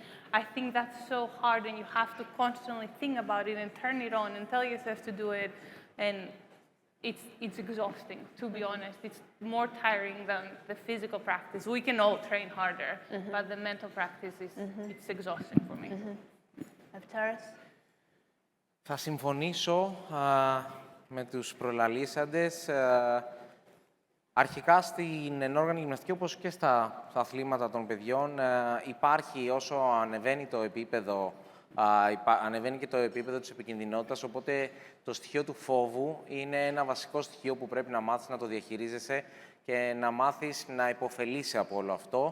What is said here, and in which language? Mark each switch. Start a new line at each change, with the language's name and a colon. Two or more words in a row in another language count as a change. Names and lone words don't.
English: I think that's so hard, and you have to constantly think about it and turn it on and tell yourself to do it, and it's exhausting, to be honest. It's more tiring than the physical practice. We can all train harder, but the mental practice it's exhausting for me. Avtaras?
Greek: Θα συμφωνήσω με τους προλαλήσαντες. Αρχικά στην ενόργανη γυμναστική, όπως και στα αθλήματα των παιδιών, υπάρχει όσο ανεβαίνει το επίπεδο, ανεβαίνει και το επίπεδο της επικινδυνότητας, οπότε το στοιχείο του φόβου είναι ένα βασικό στοιχείο που πρέπει να μάθεις να το διαχειρίζεσαι και να μάθεις να υποφελείσαι από όλο αυτό.